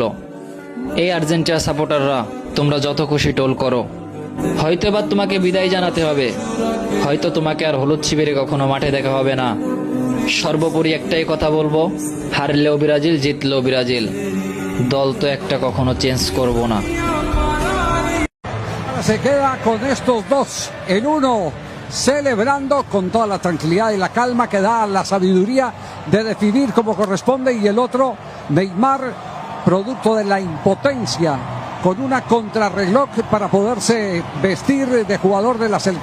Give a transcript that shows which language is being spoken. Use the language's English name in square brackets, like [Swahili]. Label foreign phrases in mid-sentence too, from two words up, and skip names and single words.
[Bangla] এই আর্জেন্টিনা সাপোর্টাররা, তোমরা যত খুশি টোল করো, হয়তো এবার তোমাকে বিদায় জানাতে হবে, হয়তো তোমাকে আর হলুদ শিবিরে কখনো মাঠে দেখা হবে না। সর্বোপরি একটাই কথা বলবো, হারলেও ব্রাজিল, জিতলেও ব্রাজিল, দল তো একটা, কখনো চেঞ্জ করব না। [Spanish] Se queda con estos dos en uno, celebrando con toda la tranquilidad y la calma que da la sabiduría de definir como corresponde, y el otro, Neymar, producto de la impotencia, con una contrarreloj para poderse vestir de jugador de la selección.